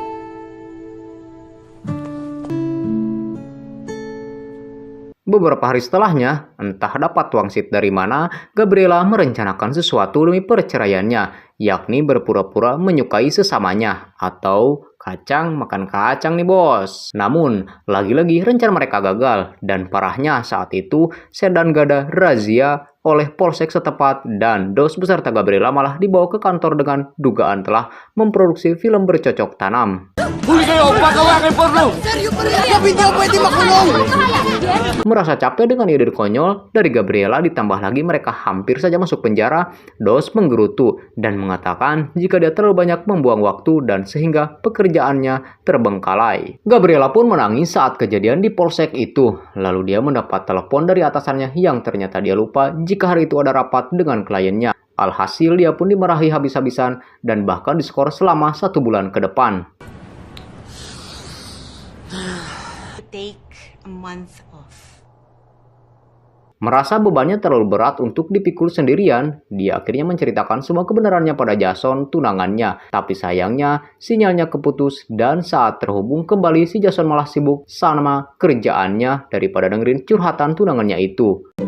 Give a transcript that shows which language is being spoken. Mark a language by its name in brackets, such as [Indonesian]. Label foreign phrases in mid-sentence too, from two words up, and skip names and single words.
[Indonesian] Beberapa hari setelahnya, entah dapat wangsit dari mana, Gabriela merencanakan sesuatu demi perceraiannya, yakni berpura-pura menyukai sesamanya, atau kacang makan kacang nih bos. Namun, lagi-lagi rencana mereka gagal, dan parahnya saat itu, Sedan Gada razia oleh polsek setempat, dan Dos beserta Gabriela malah dibawa ke kantor dengan dugaan telah memproduksi film bercocok tanam. [Filipino] Huli kayo! Pagkawakin porno! Hindi ako pwede makulong! [Indonesian] Merasa capek dengan ide konyol dari Gabriela, ditambah lagi mereka hampir saja masuk penjara, Dos menggerutu dan mengatakan jika dia terlalu banyak membuang waktu dan sehingga pekerjaannya terbengkalai. Gabriela pun menangis saat kejadian di polsek itu. Lalu dia mendapat telepon dari atasannya yang ternyata dia lupa jika hari itu ada rapat dengan kliennya. Alhasil dia pun dimarahi habis-habisan dan bahkan diskor selama 1 bulan ke depan. [English] Take a month off. [Indonesian] Merasa bebannya terlalu berat untuk dipikul sendirian, dia akhirnya menceritakan semua kebenarannya pada Jason, tunangannya. Tapi sayangnya, sinyalnya keputus dan saat terhubung kembali si Jason malah sibuk sama kerjaannya daripada dengerin curhatan tunangannya itu.